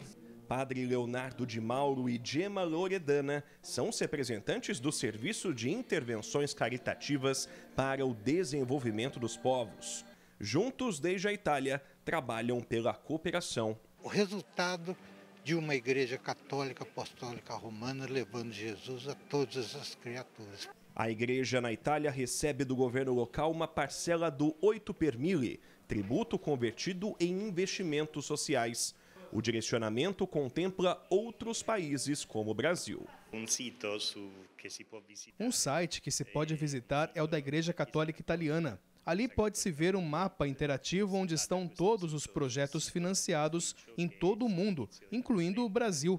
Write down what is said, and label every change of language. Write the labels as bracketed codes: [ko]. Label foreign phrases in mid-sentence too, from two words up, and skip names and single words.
[pt] Padre Leonardo de Mauro e Gemma Loredana são os representantes do Serviço de Intervenções Caritativas para o Desenvolvimento dos Povos. Juntos, desde a Itália, trabalham pela cooperação. O resultado de uma igreja católica apostólica romana levando Jesus a todas as criaturas. A igreja na Itália recebe do governo local uma parcela do 8 [it] per mille, [pt] tributo convertido em investimentos sociais. O direcionamento contempla outros países como o Brasil. Um site que se pode visitar é o da Igreja Católica Italiana. Ali pode-se ver um mapa interativo onde estão todos os projetos financiados em todo o mundo, incluindo o Brasil.